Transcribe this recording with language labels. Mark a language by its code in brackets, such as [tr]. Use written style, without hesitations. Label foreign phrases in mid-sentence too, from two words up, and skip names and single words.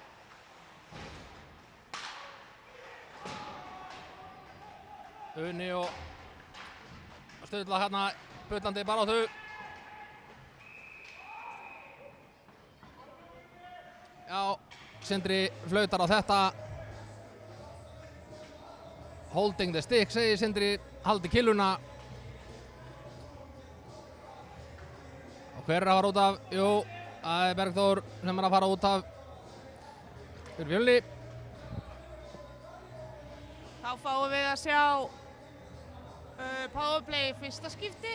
[is] Uni og Sturla hérna bullandi baráttu. Já, Sindri flautar á þetta. [en] Holding the stick, [is] segir Sindri, haldi killuna. Og hver er að fara út af? Jú, það er Bergþór sem er að fara út af fyrir Fjölni. Þá fáum við að sjá powerplay í fyrsta skipti.